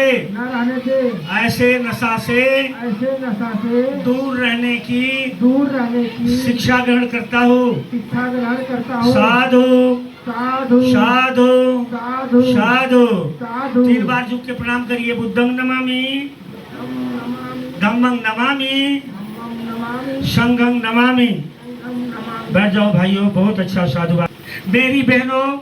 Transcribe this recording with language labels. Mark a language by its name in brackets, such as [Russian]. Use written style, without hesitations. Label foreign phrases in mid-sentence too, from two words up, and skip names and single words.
[Hindi] न रहने दे, ऐसे नशा से ऐसे नशा से दूर रहने की दूर रहने की शिक्षा ग्रहण करता हूँ। शिक्षा ग्रहण करता हूँ। साधु साधु साधु साधु साधु साधु 3 बार झुक के प्रणाम करिए। [Pali] बुद्धं नमामि, नमामि धम्मं नमामि, धम्मं नमामि संघं नमामि। संघं नमामि। [Hindi] बैठ जाओ भाइयों, बहुत अच्छा साधु। मेरी बहनों